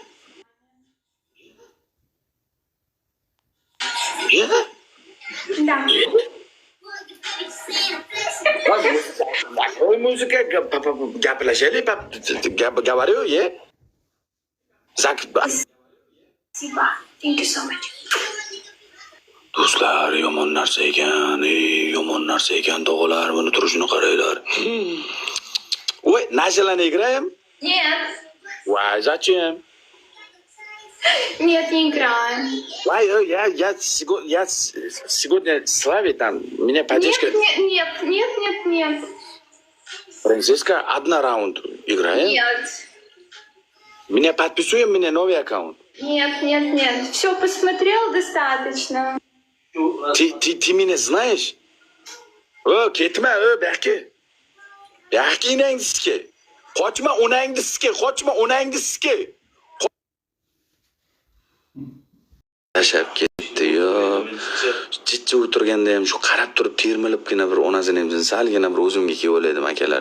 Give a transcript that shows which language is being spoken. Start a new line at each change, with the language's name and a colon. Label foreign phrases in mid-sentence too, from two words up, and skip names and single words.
Russian: Да. Такой музыка, gaplashaylik, говорю, yeah? Спасибо.
English: Thank you so much.
Uzbek: Do'stlar, yomon narsa ekan, tog'alar buni turishini qaranglar.
Russian: Ой, начали играем? Нет. Why, зачем? Нет, не играем. Why, я сегодня Славе там, меня поддержка. Нет. Франциска, одна раунд играем? Нет. Меня подписываем, меня новый аккаунт. Нет. Все, посмотрел достаточно. Ты меня знаешь?
Uzbek: Ketma, Berke. Berke inangizga. Qochma onangizga. Tashab ketdi, yo. Jitchi o'tirganda ham shu qarab turib termilibgina bir onasini ham salgina bir o'zimga kelib oladim, akalar.